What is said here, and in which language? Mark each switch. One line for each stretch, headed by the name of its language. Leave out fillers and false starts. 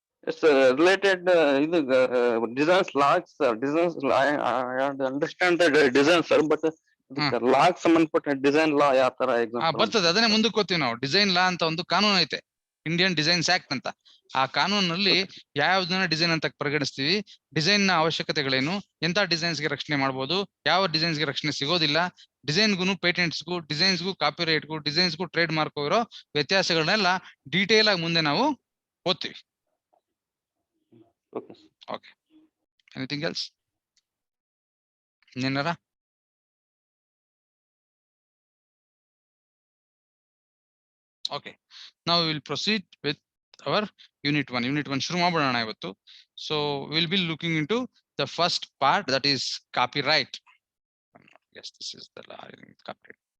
English: It's related
Kannada: ಇದು
English: designs locks, designs. I understand the design, sir, but locks
Kannada: ಸಂಬಂಧಪಟ್ಟ design ಲಾ ಯಾವ ತರ example ಬರ್ತದೆ, ಅದನ್ನೇ ಮುಂದಕ್ಕೆ ಹೋಗ್ತೀವಿ ನಾವು. ಡಿಸೈನ್ ಲಾ ಅಂತ ಒಂದು ಕಾನೂನು ಐತೆ, ಇಂಡಿಯನ್ ಡಿಸೈನ್ಸ್ ಆಕ್ಟ್ ಅಂತ. ಆ ಕಾನೂನಲ್ಲಿ ಯಾವ್ದನ್ನ ಡಿಸೈನ್ ಅಂತ ಪರಿಗಣಿಸ್ತೀವಿ, ಡಿಸೈನ್ ನ ಅವಶ್ಯಕತೆಗಳೇನು, ಎಂತ ಡಿಸೈನ್ಸ್ ಗೆ ರಕ್ಷಣೆ ಮಾಡ್ಬೋದು, ಯಾವ ಡಿಸೈನ್ಸ್ ಗೆ ರಕ್ಷಣೆ ಸಿಗೋದಿಲ್ಲ, ಡಿಸೈನ್ಗೂ ಪೇಟೆಂಟ್ಸ್ಗೂ, ಡಿಸೈನ್ಸ್ಗೂ ಕಾಪಿರೈಟ್ಗೂ, ಡಿಸೈನ್ಸ್ಗೂ ಟ್ರೇಡ್ ಮಾರ್ಕ್ ಇರೋ ವ್ಯತ್ಯಾಸಗಳನ್ನೆಲ್ಲ ಡೀಟೇಲ್ ಆಗಿ ಮುಂದೆ ನಾವು ಓದ್ತೀವಿ.
English: Okay, anything else?
Kannada: ಇನ್ನೇನಾರ?
English: Okay, now we will proceed with our unit 1.
Kannada: Unit 1 ಶುರು ಮಾಡೋಣ ಇವತ್ತು.
English: So we will be looking into the first part, that is copyright. Yes, this is the law in copyright.